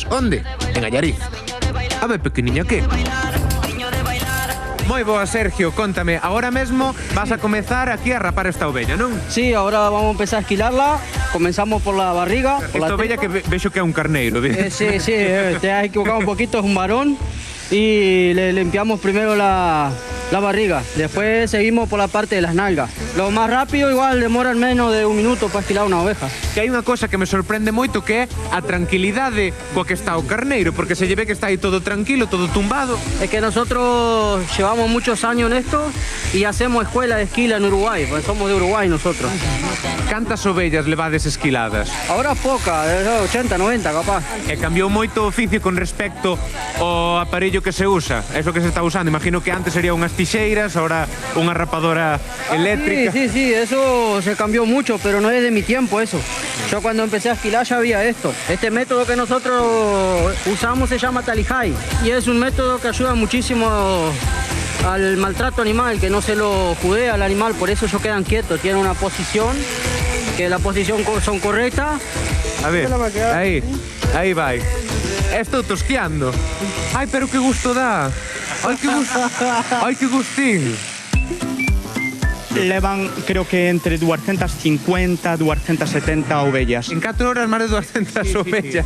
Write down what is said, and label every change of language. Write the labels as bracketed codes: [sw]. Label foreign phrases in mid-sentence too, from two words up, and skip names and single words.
[gl] Onde? En Allariz. A ver, pequeniña, que? Moi boa, Sergio, contame, ahora mesmo vas a comezar aquí a rapar esta ovella, non? [es] Sí, ahora vamos a empezar a esquilarla. Comenzamos por la barriga. Por [gl] Esta [es] la [gl] ovella que vexo que é un carneiro, [es] sí, te has equivocado un poquito, es un varón. Y le limpiamos primero la barriga. Después seguimos por la parte de las nalgas. Lo más rápido igual demoran menos de un minuto para esquilar una oveja. [gl] Que hai unha cosa que me sorprende moito que é a tranquilidade coa que está o carneiro, porque se lle ve que está aí todo tranquilo, todo tumbado. [es] Es que nosotros llevamos muchos años en esto y hacemos escuela de esquila en Uruguay, porque somos de Uruguay nosotros. [gl] Cantas ovellas levades esquiladas? [es] Ahora poca, 80, 90 capaz. [gl] E cambiou moito o oficio con respecto ao aparello que se usa, eso que se está usando. Imagino que antes sería unhas tixeiras, ahora unha rapadora eléctrica. [es] Sí, eso se cambió mucho, pero no es de mi tiempo eso. Yo cuando empecé a esquilar ya había esto. Este método que nosotros usamos se llama talijai y es un método que ayuda muchísimo al maltrato animal, que no se lo judea al animal, por eso ellos quedan quietos, tienen una posición, que la posición son correctas. [gl] A ver, aí vai. Estou tosqueando. Ai, pero que gusto dá. Ai, que gustín. Levan, creo que entre 250 270 ovellas. En 4 horas máis de 200 ovellas.